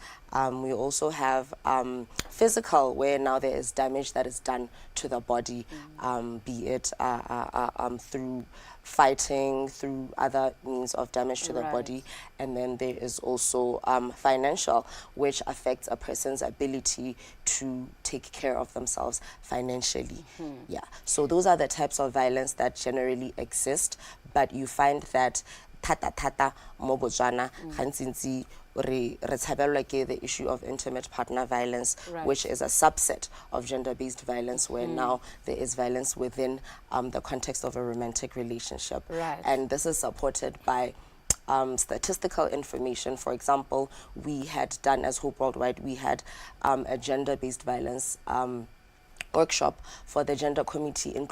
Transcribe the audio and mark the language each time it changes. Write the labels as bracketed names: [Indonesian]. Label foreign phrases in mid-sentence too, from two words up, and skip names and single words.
[English] We also have physical, where now there is damage that is done to the body, be it through fighting, through other means of damage to the body. And then there is also financial, which affects a person's ability to take care of themselves financially. Yeah, so those are the types of violence that generally exist, but you find that [Tswana] thata mo Botswana gantsi re tshabelwa ke [English] the issue of intimate partner violence, which is a subset of gender-based violence, where now there is violence within the context of a romantic relationship. And this is supported by statistical information. For example, we had done, as Hope Worldwide, we had a gender-based violence workshop for the gender committee in